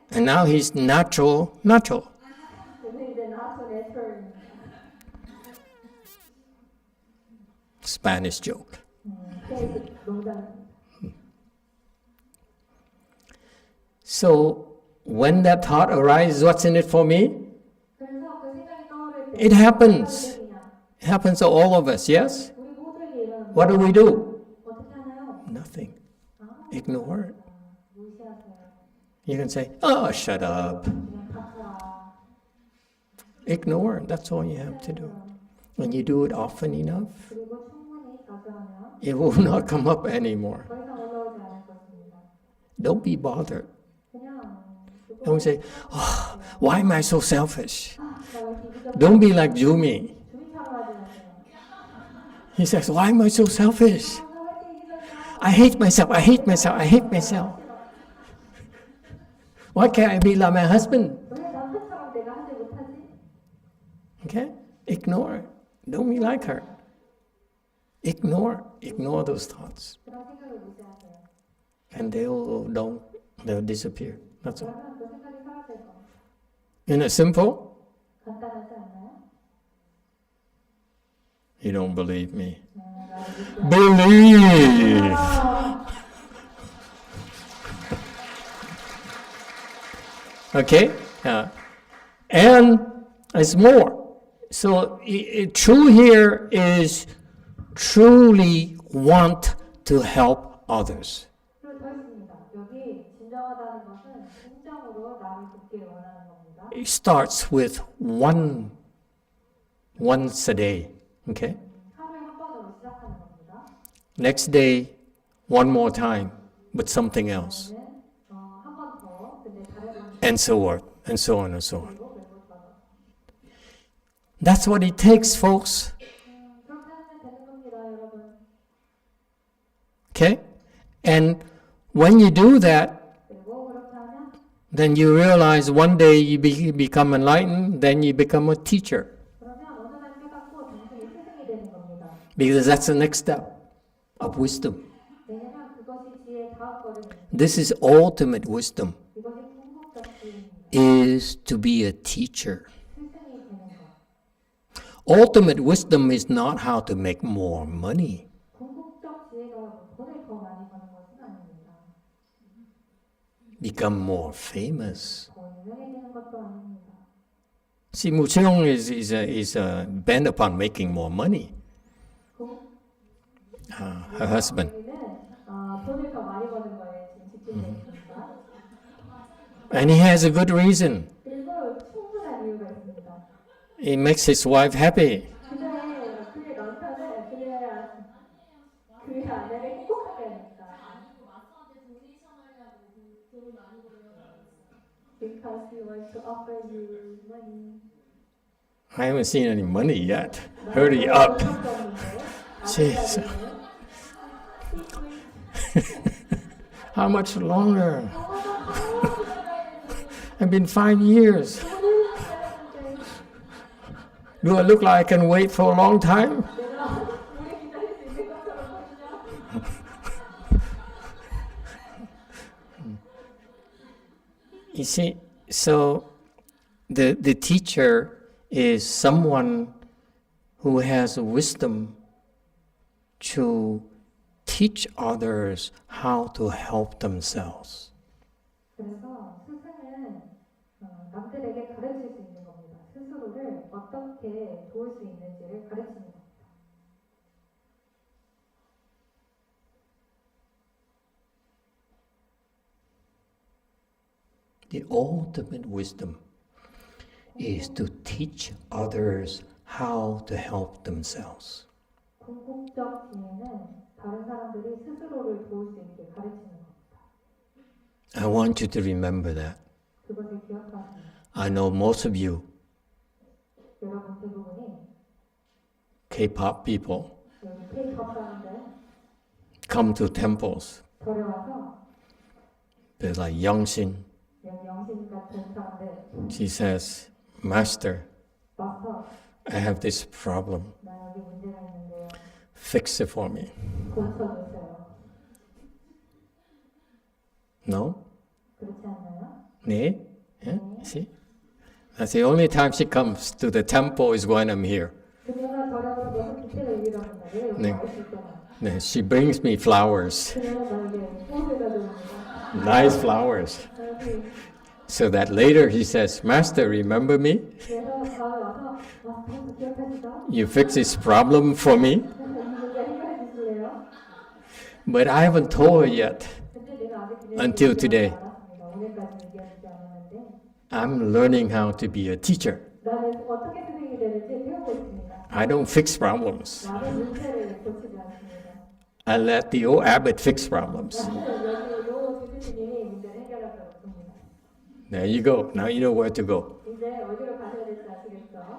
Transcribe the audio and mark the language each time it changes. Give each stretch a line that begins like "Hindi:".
English: and now he's natural, nacho.
Korean: 그래서 이제 나초, 내초를
English: Spanish joke.
Korean: 농담.
English: So, when that thought arises, what's in it for me?
Korean: 그래서 그 생각이 떠오를 때
English: It happens.
Korean: 어떻게 되냐?
English: It happens to all of us, yes?
Korean: 우리 모두에게 일어나는
English: What do we do?
Korean: 어떻게 하나요?
English: Nothing. 아, Ignore it.
Korean: 무시하세요.
English: You can say, oh, shut up.
Korean: 그냥 닥쳐라.
English: Ignore it. That's all you have to do. When you do it often enough,
Korean: 그리고 충분히 자주 하면
English: it will not come up anymore.
Korean: 더 이상 올라오지 않을 것입니다.
English: Don't be bothered.
Korean: 그냥
English: Don't say, oh, why am I so selfish?
Korean: 나왜 이기적
English: Don't be like Jumi.
Korean: 주민처럼 하지 마세요.
English: He says, why am I so selfish?
Korean: 왜 이렇게 이기적이야?
English: I hate myself. I hate myself. I hate myself. Why can't I be like my husband?
Korean: 왜 남편처럼 내가 하지 못하지?
English: Okay? Ignore it. Don't be like her. Ignore those thoughts.
Korean: 그런 생각을 무시하세요.
English: And they'll disappear. That's all.
Korean: 그러면 그 생각이 사라질 겁니다.
English: Isn't it simple?
Korean: 간단하지 않나요?
English: You don't believe me.
Korean: 나를 믿지
English: Believe! Okay? And it's more. So true here is truly want to help others.
Korean: 그리고 더 있습니다. 여기 진정하다는 것은 진정으로 남을 돕기를 원하는 겁니다.
English: It starts with once a day. Okay?
Korean: 하루에 한 번으로 시작하는 겁니다.
English: Next day, one more time with something else.
Korean: 한 번 더, 근데 다른
English: And so on, and so on, and so on.
Korean: 방식으로 메모하다.
English: That's what it takes, folks.
Korean: 그렇게 하면 되는 겁니다, 여러분.
English: Okay? And when you do that,
Korean: 그리고 그렇게 하면
English: then you realize one day you become enlightened, then you become a teacher.
Korean: 그러면 어느 날 깨닫고 당신이 스승이 되는 겁니다.
English: Because that's the next step of wisdom.
Korean: 왜냐면 그것이 지혜의 다음 걸음입니다.
English: This is ultimate wisdom,
Korean: 이것이 궁극적 지혜입니다.
English: is to be a teacher.
Korean: 스승이 되는 것.
English: Ultimate wisdom is not how to make more money.
Korean: 궁극적 지혜가 돈을 더 많이 버는 것은 아닙니다.
English: Become more famous.
Korean: 더 유명해지는 것도 아닙니다.
English: See, Mucheong is bent upon making more money. Her husband.
Korean: 우리는 돈을 더 많이 버는 거에 지금 집중되어 있습니다.
English: And he has a good reason.
Korean: 그리고 충분한 이유가 있습니다.
English: It makes his wife happy.
Korean: 그의 남편은 그의 아내를 행복하게 하니까.
English: Because he wants to offer you money. I haven't seen any money yet. Hurry up. Jesus. How much longer? It's been 5 years. Do I look like I can wait for a long time? You see, so the teacher is someone who has wisdom to teach others how to help themselves.
Korean: 그래서 스승은 남들에게 가르칠 수 있는 겁니다. 스스로를 어떻게 도울 수 있는지를 가르치는 겁니다.
English: The ultimate wisdom is to teach others how to help themselves.
Korean: 궁극적 지혜는 다른 사람들이 스스로를 도울 수 있게 가르치는 겁니다.
English: I want you to remember that.
Korean: 그것을 기억하세요.
English: I know most of you
Korean: 여러분 대부분이
English: K-pop people
Korean: 여기 K-pop 사람들
English: come to temples.
Korean: 절에 와서
English: They're like Youngshin.
Korean: 영신 같은 사람들
English: She says, Master,
Korean: 와서
English: I have this problem.
Korean: 나 여기 문제가 있는데요.
English: Fix it for me.
Korean: 고쳐주세요.
English: No?
Korean: 그렇지 않나요? 네?
English: Yeah? See? That's the only time she comes to the temple is when I'm here.
Korean: 그녀가 저녁으로 너무 기태를 유일합니다. 내가 여기 네. 와 있을 때만.
English: Yeah, she brings me flowers,
Korean: 그녀는 나에게 꽃을 가져옵니다.
English: nice flowers. So that later he says, Master, remember me?
Korean: 그래서 다음에 와서 다시 기억하시죠?
English: You fix this problem for me?
Korean: 이 문제 해결해 주실래요?
English: But I haven't told her yet.
Korean: 근데 내가 아직 그녀에게
English: Until
Korean: 얘기하지
English: today.
Korean: 않았습니다. 오늘까지 얘기하지 않았는데
English: I'm learning how to be a teacher.
Korean: 나는 어떻게 선생님이 되는지 배우고 있습니다.
English: I don't fix problems.
Korean: 나는 문제를 고치지 않습니다.
English: I let the old abbot fix problems.
Korean: 나는 여기 요 주주님이 문제를 해결하도록 합니다.
English: There you go. Now you know where to go.
Korean: 이제 어디로 가셔야 될지 아시겠죠?